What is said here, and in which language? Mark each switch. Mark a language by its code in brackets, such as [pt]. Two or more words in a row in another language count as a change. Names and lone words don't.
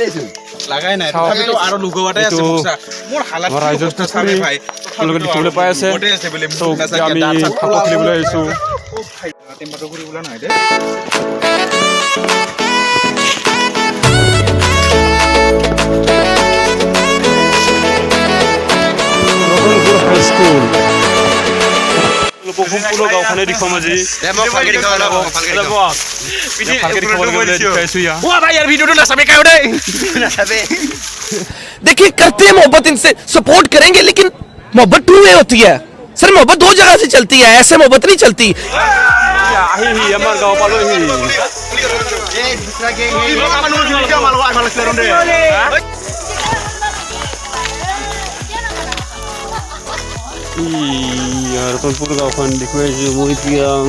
[as] ৰাইজৰ আপোনালোকে দেখিবলৈ পাই আছে আমি ফাকুৱা খেলিবলৈ আহিছোঁ হাই স্কুল সম্পূৰ্ণ গাঁওখনে দেখুৱাম আজি [hi] देखिए करते हैं मोहब्बत इनसे सपोर्ट करेंगे लेकिन मोहब्बत [en] two way [hi] होती है सर मोहब्बत 2 जगह से चलती है ऐसे मोहब्बत नहीं चलती [as] আমাৰ গাঁও পালোহি यार সম্পূৰ্ণ গাঁওখন দেখুৱাইছোঁ মই এতিয়া